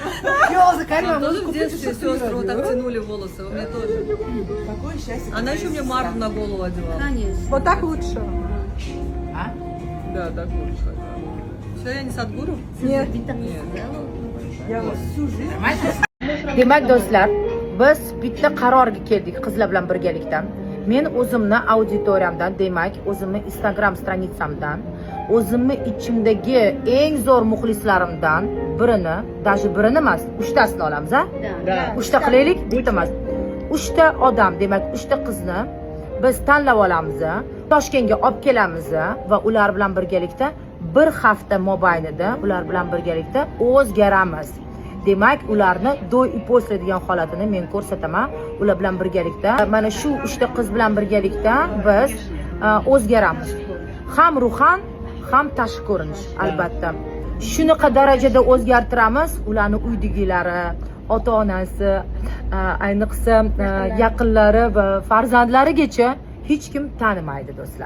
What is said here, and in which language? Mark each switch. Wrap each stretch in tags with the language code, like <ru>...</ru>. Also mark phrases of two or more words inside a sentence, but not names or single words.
<ru>Вам тоже в детстве сестры вот так тянули волосы? У меня тоже. Какое счастье. Она еще мне марку на голову одевала. Конечно. Вот так лучше. А? Да, так лучше. Все, я не Садгуру? Нет. Я вот всю жизнь.</ru> <uz>Demak do'stlar, biz bitta qarorga keldik qizlar bilan birgalikda. Men o'zimni auditoriyamdan, demak, o'zimni Instagram stranitsamdan, o'zimni ichimdagi eng zo'r muxlislarimdan birini, даже birini emas, 3 tasini olamiz, a?</uz> <ru>Da.</ru> <uz>3 ta qilaylik, bitta emas. 3 ta odam, demak, 3 ta qizni biz tanlab olamiz, Toshkentga olib kelamiz va ular bilan birgalikda bir hafta mobaynida ular bilan birgalikda o'zgaramiz. Demak, ularni</uz> <ru>do'y и после</ru> <uz>degan holatini men ko'rsataman. Ular bilan birgalikda mana shu 3 ta qiz bilan birgalikda biz o'zgaramiz. Ham ruhan, ham tashqi ko'rinish, albatta. Shunaqa darajada o'zgartiramiz ularni uydagilari, ota-onasi, ayniqsa yaqinlari va farzandlarigacha hech kim tanimaydi do'stlar.</uz>